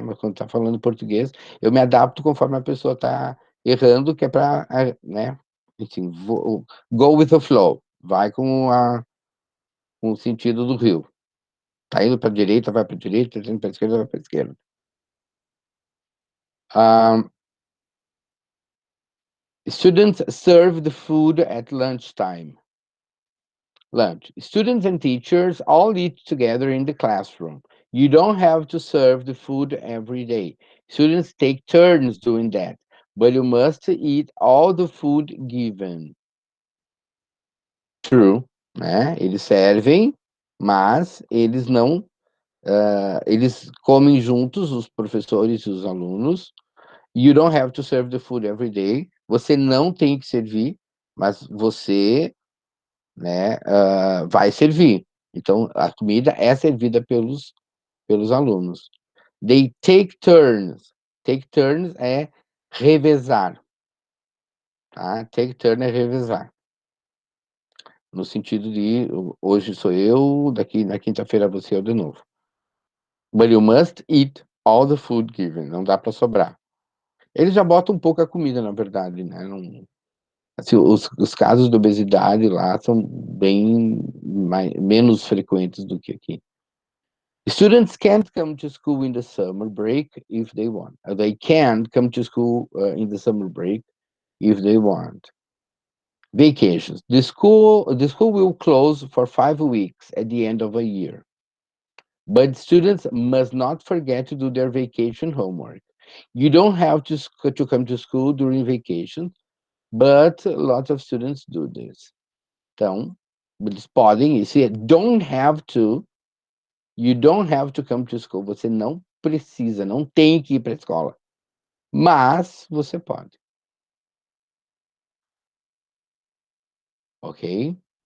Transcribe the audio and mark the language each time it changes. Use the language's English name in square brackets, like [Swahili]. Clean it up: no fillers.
[Portuguese] Mas quando tá falando português, eu me adapto conforme a pessoa tá errando, que é pra, né? Enfim, [English] go with the flow. [Portuguese] Vai com o sentido do rio. Tá indo pra direita, vai pra direita, tá indo pra esquerda, vai pra esquerda. [English] Um, Students serve the food at lunchtime. Lunch. Students and teachers all eat together in the classroom. You don't have to serve the food every day. Students take turns doing that, but you must eat all the food given. [Portuguese] True, né? Eles servem, mas eles não. Eles comem juntos, os professores e os alunos. [English] You don't have to serve the food every day. [Portuguese] Você não tem que servir, mas você, né, vai servir. Então, a comida é servida pelos alunos. [English] They take turns. Take turns [Portuguese] é revezar, tá? Take turn é revezar. No sentido de hoje sou eu, daqui na quinta-feira você é de novo. [English] But you must eat all the food given. [Portuguese] Não dá para sobrar. Eles já botam um pouco a comida, na verdade, né? Não, assim, os casos de obesidade lá são bem menos frequentes do que aqui. [English] Students can't come to school in the summer break if they want. They can come to school in the summer break if they want. Vacations. The school will close for 5 weeks at the end of a year. But students must not forget to do their vacation homework. You don't have to come to school during vacation, but lots of students do this. [Portuguese] Então, eles podem ir. Se [English] don't have to, you don't have to come to school. [Portuguese] Você não precisa, não tem que ir para a escola. Mas você pode. Ok?